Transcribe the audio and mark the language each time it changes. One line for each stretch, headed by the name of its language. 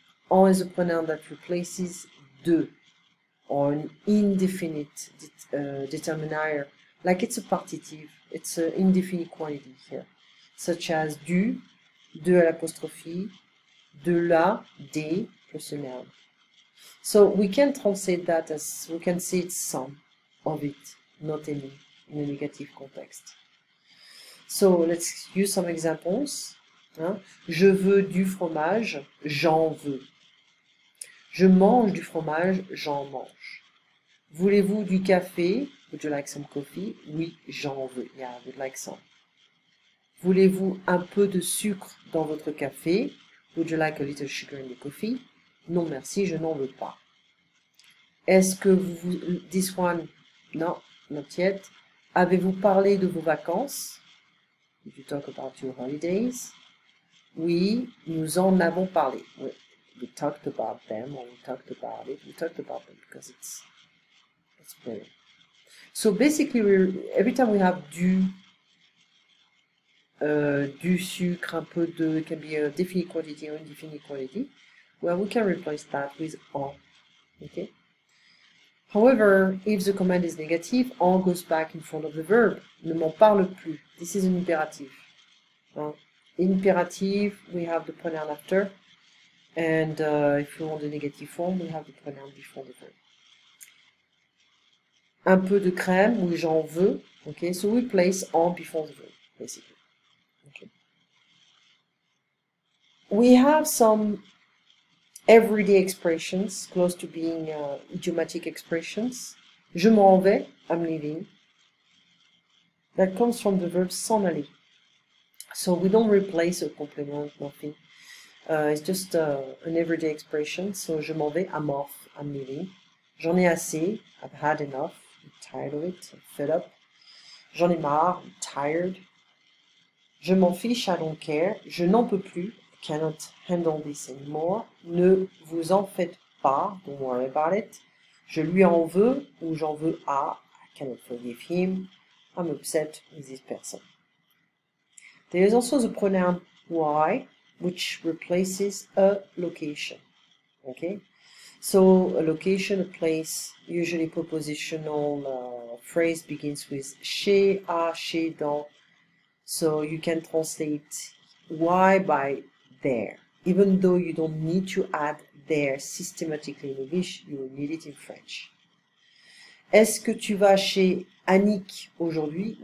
English: En is a pronoun that replaces de, or an indefinite determiner, like it's a partitive, it's an indefinite quantity here, such as du, de à l'apostrophe, de la, des, plus a noun. So we can translate that as, we can say it's some of it, not any, in a negative context. So let's use some examples. Hein?
French: Je veux du fromage, j'en veux. Je mange du fromage, j'en mange. Voulez-vous du café?
English: Would you like some coffee?
French: Oui, j'en veux.
English: Yeah, I would like some.
French: Voulez-vous un peu de sucre dans votre café?
English: Would you like a little sugar in the coffee?
French: Non, merci, je n'en veux pas. Est-ce que vous...
English: This one, no, not yet.
French: Avez-vous parlé de vos vacances?
English: Did you you talk about your holidays.
French: Oui, nous en avons parlé.
English: We talked about them, or we talked about it. We talked about them because it's better. So basically, every time we have du sucre, un peu de, it can be a definite quantity or indefinite quantity. Well, we can replace that with en. Okay. However, if the command is negative, en goes back in front of the verb.
French: Ne m'en parle plus.
English: This is an imperative. Imperative, we have the pronoun after, and if we want the negative form, we have the pronoun before the verb.
French: Un peu de crème, oui, j'en veux.
English: Okay, so we place en before the verb, basically. Okay. We have some everyday expressions, close to being idiomatic expressions.
French: Je m'en vais,
English: I'm leaving. That comes from the verb
French: s'en aller.
English: So we don't replace a complement, nothing. It's just an everyday expression. So
French: je m'en vais,
English: I'm off, I'm leaving.
French: J'en ai assez,
English: I've had enough, I'm tired of it, I'm fed up.
French: J'en ai marre,
English: I'm tired.
French: Je m'en fiche,
English: I don't care.
French: Je n'en peux plus,
English: I cannot handle this anymore.
French: Ne vous en faites pas,
English: don't worry about it.
French: Je lui en veux, ou j'en veux à,
English: I cannot forgive him. I'm upset with this person. There is also the pronoun why, which replaces a location. Okay, so a location, a place, usually prepositional phrase begins with chez, à, chez, dans. So you can translate why by there. Even though you don't need to add there systematically in English, you will need it in French.
French: Est-ce que tu vas chez Annick aujourd'hui?